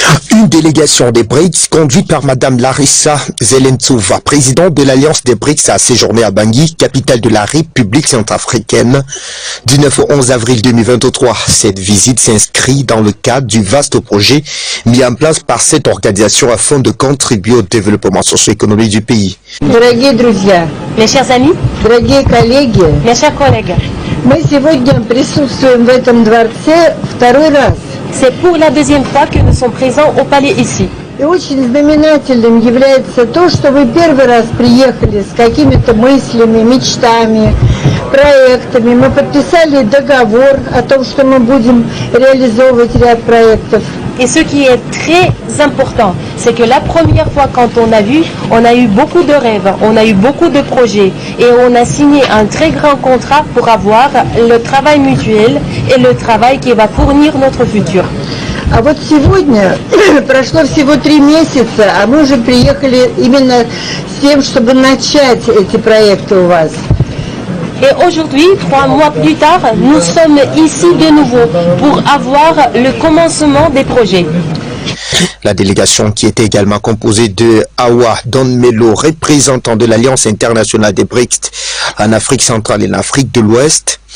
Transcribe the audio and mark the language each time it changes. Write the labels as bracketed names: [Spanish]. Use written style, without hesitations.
[French] Une délégation des BRICS conduite par Madame Larissa Zelentsova, présidente de l'Alliance des BRICS, a séjourné à Bangui, capitale de la République centrafricaine, du 9 au 11 avril 2023. Cette visite s'inscrit dans le cadre du vaste projet mis en place par cette organisation afin de contribuer au développement socio-économique du pays. [Russian] Dragues друзья, [French] mes chers amis, [Russian] dragues коллеги, [French] mes chers collègues, [Russian] мы сегодня присутствуем в этом дворце второй раз. [French] C'est pour la deuxième fois que nous sommes présents au palais ici. [Russian] И очень знаменательным является то, что вы первый раз приехали с какими-то мыслями, мечтами, проектами. Мы подписали договор о том, что мы будем реализовывать ряд проектов. [French] Et ce qui est très important, c'est que la première fois quand on a eu beaucoup de rêves, on a eu beaucoup de projets et on a signé un très grand contrat pour avoir le travail mutuel et le travail qui va fournir notre futur. [Russian] А вот сегодня прошло всего 3 месяца, а мы уже приехали именно с тем, чтобы начать эти проекты у вас. [French] Et aujourd'hui, 3 mois plus tard, nous sommes ici de nouveau pour avoir le commencement des projets. La délégation, qui était également composée de Awa Don Melo, représentant de l'Alliance internationale des BRICS en Afrique centrale et en Afrique de l'Ouest,